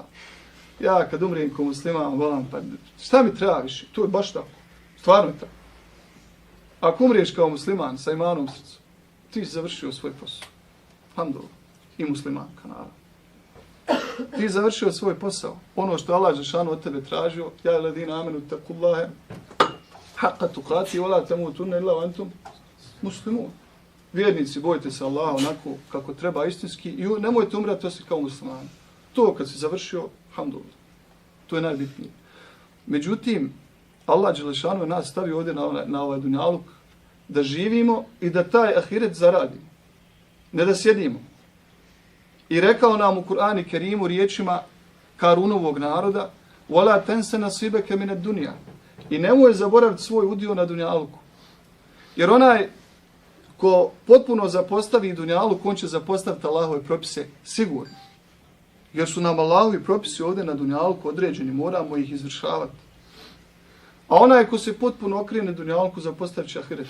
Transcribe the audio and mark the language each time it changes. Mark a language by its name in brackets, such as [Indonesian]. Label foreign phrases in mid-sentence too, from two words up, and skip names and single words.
[Bosnian] Ja kad umrijem ko musliman, volam, pa šta mi treba više, to je baš tako, stvarno je tako. Ako umriješ kao musliman sa imanom u srcu, ti si završio svoj posao, alhamdulillah, i muslimanka, naravno. Ti završio svoj posao. Ono što Allah Žešanu od tebe tražio, [Arabic] يا الذين آمنوا اتقوا الله حق تقاته ولا تموتن إلا وأنتم مسلمون. [Bosnian] Vjernici, bojte se Allaha onako kako treba istinski i nemojte umrati osim kao muslimani. To kad si završio, alhamdulillah. To je najbitnije. Međutim, Allah Žešanu je nas stavio ovdje na ovaj dunjaluk da živimo i da taj ahiret zaradimo. Ne da sjedimo. I rekao nam u Kur'anu Kerimu riječima Karunovog naroda [Arabic] وَلَا تَنْسَ نَصِيبَكَ مِنَ الدُّنْيَا [Bosnian] i nemoj zaboraviti svoj udio na dunjaluku. Jer onaj ko potpuno zapostavi dunjaluk, on će zapostaviti Allahove propise sigurno. Jer su nam Allahovi propisi ovdje na dunjaluku određeni, moramo ih izvršavati. A onaj ko se potpuno okrene dunjaluku, zapostavit će ahiret.